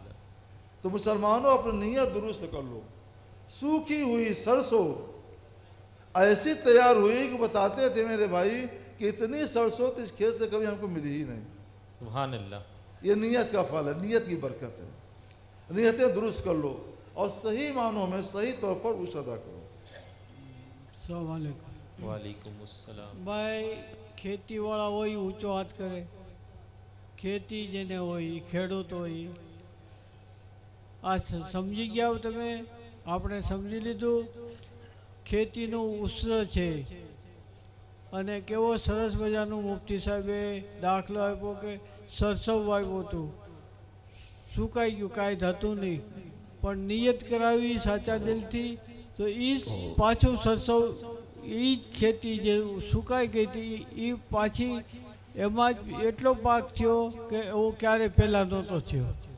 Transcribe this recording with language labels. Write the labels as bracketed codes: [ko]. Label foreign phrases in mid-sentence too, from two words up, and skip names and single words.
[ur] تو مسلمانوں اپنی نیت درست کر لو۔ سوکھی ہوئی سرسوں ایسی تیار ہوئی کہ بتاتے تھے میرے بھائی کہ اتنی سرسوں تو اس کھیت سے کبھی ہم کو ملی ہی نہیں۔ [ar] سبحان اللہ، [ur] یہ نیت کا پھل ہے، نیت کی برکت ہے۔ نیتیں درست کر لو اور صحیح معنوں میں صحیح طور پر عشر ادا کرو۔ [ar] السلام علیکم وعلیکم السلام۔ [gu] ભાઈ ખેતીવાળા હોય ઊંચો હાથ કરે, ખેતી જેને હોય ખેડૂત હોય, આ સમજી ગયા હો તમે? આપણે સમજી લીધું ખેતીનું ઉષ્ર છે, અને કેવો સરસ મજાનું મુફ્તી સાહેબે દાખલો આપ્યો કે સરસવ વાવ્યું હતું, સુકાઈ ગયું, કાંઈ થતું નહીં, પણ નિયત કરાવી સાચા દિલથી તો એ પાછું સરસવ એ જ ખેતી જે સુકાઈ ગઈ હતી એ પાછી એમાં જ એટલો પાક થયો કે એવો ક્યારેય પહેલાં નહોતો થયો।